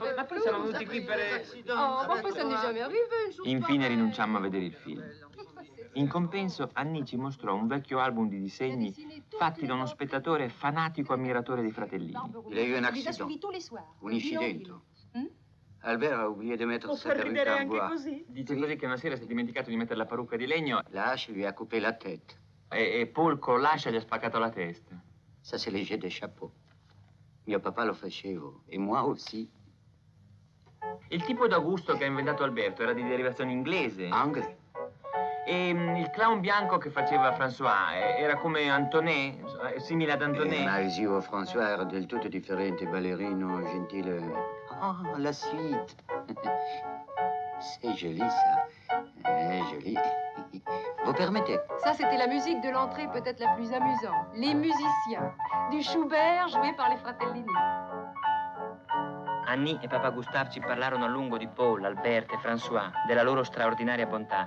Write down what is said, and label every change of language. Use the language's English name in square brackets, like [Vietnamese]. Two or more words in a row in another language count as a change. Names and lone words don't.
[Italian] Ma poi siamo venuti qui per... [French] Oh, [Italian] ma poi [French] ça n'est jamais arrivé, une chose [Italian] Infine rinunciammo a vedere il film. In compenso, Annie ci mostrò un vecchio album di disegni fatti da uno spettatore fanatico ammiratore dei Fratellini. [French] Il a eu un accident. [Italian] Un incidente. [French] Albert a oublié de mettre sa perruque en bois. [Italian] Dice così che una sera si è dimenticato di mettere la parrucca di legno [French] La hache lui a coupé la tête. [Italian] e Paul con l'ascia gli ha spaccato la testa. [French] Ça, c'est les jets de chapeau. [Italian] Mio papà lo faceva, e [French] moi aussi. [Italian] Il tipo d'Augusto che ha inventato Alberto era di derivazione inglese. [French] Anglais. [Italian] E il clown bianco che faceva François era come Antonet, simile ad Antonet. Ma il zio François era del tutto differente, ballerino, gentile. [French] Oh, la suite. C'est joli, ça. Joli. Vous permettez? Ça, c'était la musique de l'entrée peut-être la plus amusante. Les musiciens. Du Schubert joué par les Fratellini. [Italian] Annie e papà Gustave ci parlarono a lungo di Paul, Albert e François, della loro straordinaria bontà.